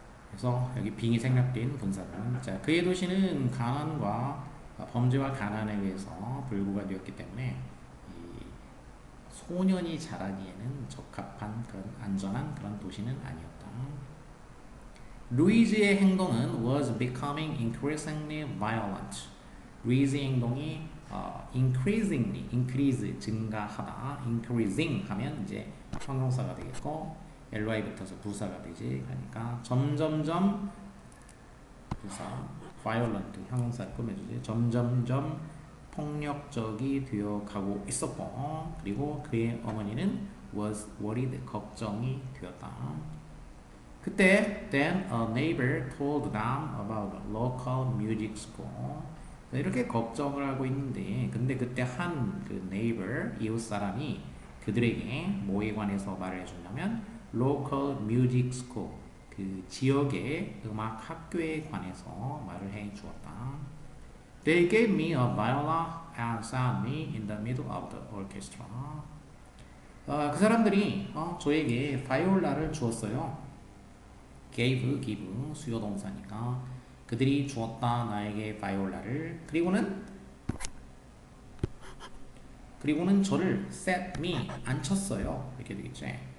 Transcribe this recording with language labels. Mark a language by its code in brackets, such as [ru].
[ko] 그래서 여기 빙이 생략된 분사는 자 그의 도시는 가난과 범죄와 가난에 의해서 불구가 되었기 때문에 이 소년이 자라기에는 적합한 그런 안전한 그런 도시는 아니었다. 루이즈의 행동은 [en] was becoming increasingly violent. [ko] 루이즈의 행동이 increasingly, increase 증가하다, increasing 하면 이제 형용사가 되겠고 ly 붙어서 부사가 되지. 그러니까 점점점 부사 violent 형용사를 꾸며주지. 점점점 폭력적이 되어 가고 있었고 그리고 그의 어머니는 [en] was worried [ko] 걱정이 되었다. 그때 [en] then a neighbor told them about a local music school. [ko] 이렇게 걱정을 하고 있는데 근데 그때 한 그 neighbor 이웃 사람이 그들에게 뭐에 관해서 말을 해주냐면 [en] local music school [ko] 그 지역의 음악 학교에 관해서 말을 해 주었다. [en] They gave me a viola and sat me in the middle of the orchestra. [ko] 그 사람들이 저에게 바이올라를 주었어요. gave, give 수요 동사니까 그들이 주었다 나에게 바이올라를 그리고는 저를 [en] set me [ko] 앉혔어요. 이렇게 되겠지.